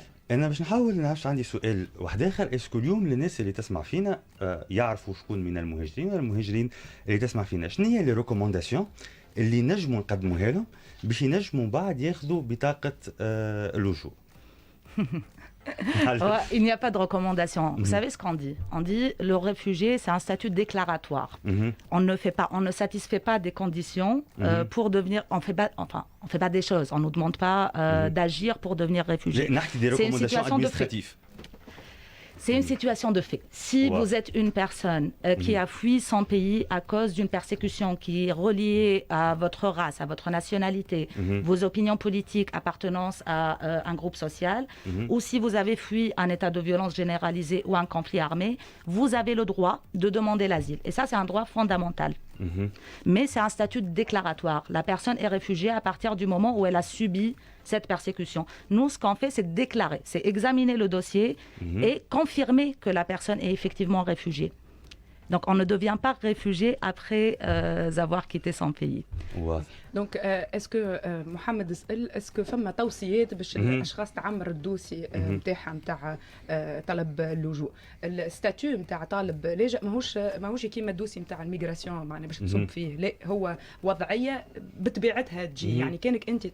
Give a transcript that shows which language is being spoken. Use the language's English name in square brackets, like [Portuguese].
[Arabic] انا باش نحاول نعرف، عندي سؤال واحد اخر. اسكو اليوم للناس اللي تسمع فينا يعرفوا شكون من المهاجرين ولا المهاجرين اللي تسمع فينا، شنو هي لي ريكومونداسيون اللي نجموا نقدموها لهم باش ينجموا بعد ياخذوا بطاقه اللجوء؟ [French] Il n'y a pas de recommandation. Vous savez ce qu'on dit? On dit le réfugié, c'est un statut déclaratoire. On ne satisfait pas des conditions pour devenir. On fait pas des choses. On nous demande pas d'agir pour devenir réfugié. C'est une situation administrative. C'est une situation de fait. Si vous êtes une personne qui a fui son pays à cause d'une persécution qui est reliée à votre race, à votre nationalité, vos opinions politiques, appartenance à un groupe social, ou si vous avez fui un état de violence généralisée ou un conflit armé, vous avez le droit de demander l'asile. Et ça, c'est un droit fondamental. Mais c'est un statut déclaratoire. La personne est réfugiée à partir du moment où elle a subi cette persécution. Nous, ce qu'on fait, c'est déclarer, c'est examiner le dossier et confirmer que la personne est effectivement réfugiée. Donc, on ne devient pas réfugié après avoir quitté son pays. Donc, est-ce que Mohamed est-ce que [Arabic] فما توصيات باش الاشخاص تعمر الدوسي نتاعها نتاع طلب اللجوء؟ الستاتيو نتاع طالب لاجئ ماهوش كيما الدوسي نتاع الميغراسيون معناها باش تصب فيه، لا هو وضعيه بطبيعتها تجي، يعني كانك انت